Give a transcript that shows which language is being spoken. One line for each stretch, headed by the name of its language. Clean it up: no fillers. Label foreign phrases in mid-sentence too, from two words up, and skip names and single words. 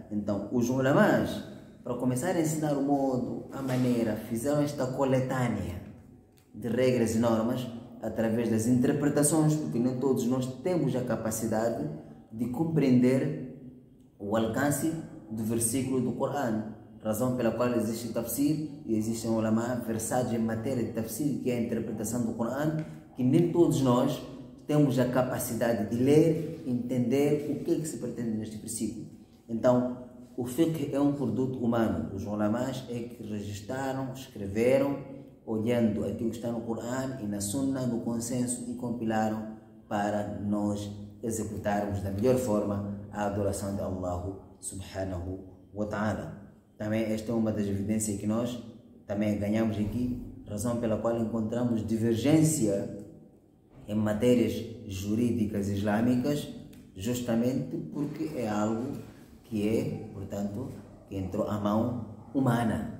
Portuguese: Então, os ulamás, para começar a ensinar o modo, a maneira, fizeram esta coletânea de regras e normas através das interpretações, porque nem todos nós temos a capacidade de compreender o alcance do versículo do Coran, razão pela qual existe tafsir e existem ulama versados em matéria de tafsir, que é a interpretação do Coran, que nem todos nós temos a capacidade de ler, entender o que é que se pretende neste versículo. Então, o fiqh é um produto humano. Os ulamás é que registraram, escreveram, olhando aquilo que está no Coran e na Sunnah, no consenso, e compilaram para nós executarmos da melhor forma a adoração de Allah
Arabic: سبحانه وتعالى.
Portuguese: Também esta é uma das evidências que nós também ganhamos aqui, razão pela qual encontramos divergência em matérias jurídicas islâmicas, justamente porque é algo que é, portanto, que entrou à mão humana.